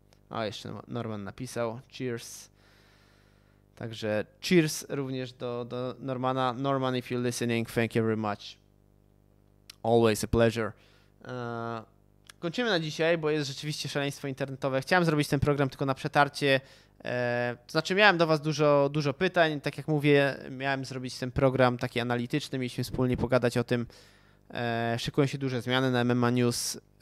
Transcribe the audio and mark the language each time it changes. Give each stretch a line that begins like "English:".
Polish: O, jeszcze Norman napisał cheers. Także cheers również do Normana.
English: Norman, if you're listening, thank you very much. Always a pleasure.
Polish: Kończymy na dzisiaj, bo jest rzeczywiście szaleństwo internetowe. Chciałem zrobić ten program tylko na przetarcie. To znaczy miałem do was dużo pytań. Tak jak mówię, miałem zrobić ten program taki analityczny. Mieliśmy wspólnie pogadać o tym. Szykują się duże zmiany na MMA News.